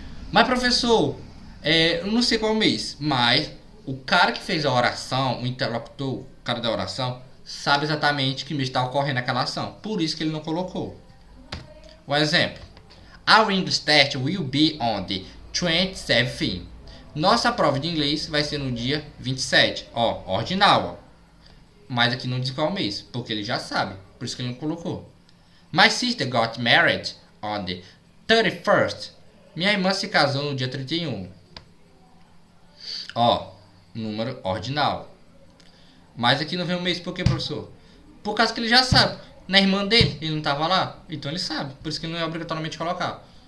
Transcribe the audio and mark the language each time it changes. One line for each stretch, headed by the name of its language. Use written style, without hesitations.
Portuguese: Mas professor, eu não sei qual mês, mas o cara que fez a oração, o interlocutor, o cara da oração, sabe exatamente que mês está ocorrendo aquela ação, por isso que ele não colocou. O exemplo:
English: Our English test will be on the 27th.
Portuguese: Nossa prova de inglês vai ser no dia 27. Ó, ordinal, ó. Mas aqui não diz qual mês, porque ele já sabe, por isso que ele não colocou.
English: My sister got married on the 31st.
Portuguese: Minha irmã se casou no dia 31. Ó, número ordinal. Mas aqui não vem o mês, por quê, professor? Por causa que ele já sabe. Na irmã dele, ele não estava lá, então ele sabe, por isso que não é obrigatoriamente colocar.